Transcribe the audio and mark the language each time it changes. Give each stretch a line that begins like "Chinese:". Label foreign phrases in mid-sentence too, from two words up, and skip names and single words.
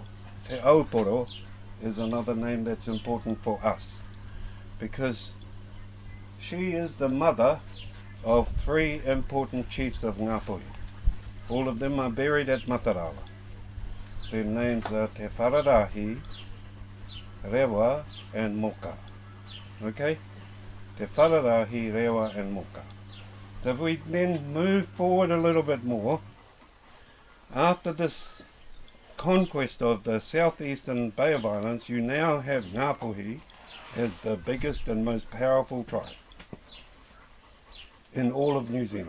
English: Te Auporo is another name that's important for us, because she is the mother of 3 important chiefs of Ngāpuhi. All of them are buried at Matarawa. Their names are Te Whararahi, Rewa and Moka. Okay? Te Whararahi, Rewa and Moka. So if we then move forward a little bit more, after this conquest of the southeastern Bay of Islands, you now have Ngāpuhi as the biggest and most powerful tribe in all of New Zealand.